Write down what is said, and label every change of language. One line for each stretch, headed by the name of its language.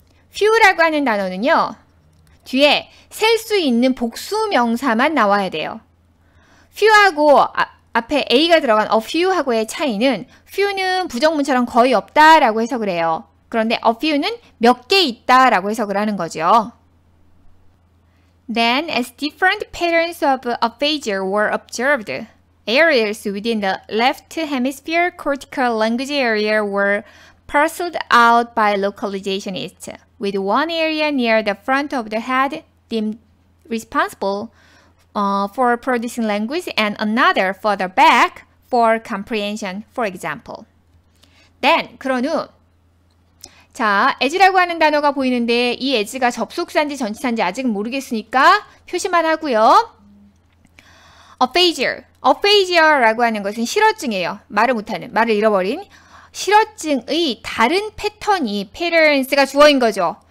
Korean: few라고 하는 단어는요. 뒤에 셀 수 있는 복수 명사만 나와야 돼요. few하고 앞에 a가 들어간
English: a few
Korean: 하고의 차이는 few는 부정문처럼 거의 없다라고 해석을 해요. 그런데 a few는 몇 개 있다라고 해석을 하는 거죠.
English: Then, as different patterns of aphasia were observed, areas within the left hemisphere cortical language area were parceled out by localizationists, with one area near the front of the head deemed responsible for producing language and another further back for comprehension, for example.
Korean: Then, 그런 후 자, as라고 하는 단어가 보이는데 이 as가 접속사인지 전치사인지 아직 모르겠으니까 표시만 하고요. aphasia라고 하는 것은 실어증이에요. 말을 못하는, 말을 잃어버린 실어증의 다른 패턴이 patterns가 주어인 거죠.